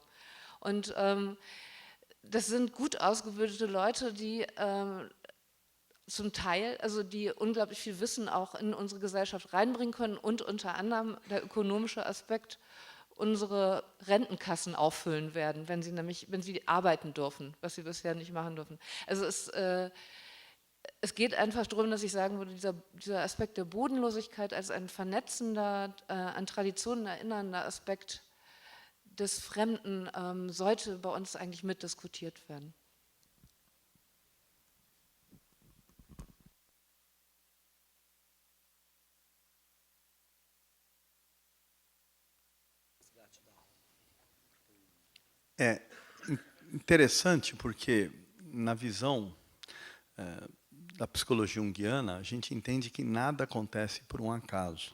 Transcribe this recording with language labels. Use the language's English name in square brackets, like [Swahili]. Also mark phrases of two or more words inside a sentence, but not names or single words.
[German] Und das sind gut ausgebildete Leute, die zum Teil, die unglaublich viel Wissen auch in unsere Gesellschaft reinbringen können und unter anderem der ökonomische Aspekt, unsere Rentenkassen auffüllen werden, wenn sie arbeiten dürfen, was sie bisher nicht machen dürfen. Also es geht einfach darum, dass ich sagen würde, dieser Aspekt der Bodenlosigkeit als ein vernetzender, an Traditionen erinnernder Aspekt des Fremden sollte bei uns eigentlich mitdiskutiert werden. [Portuguese] É interessante porque, na visão da psicologia junguiana, a gente entende que nada acontece por um acaso.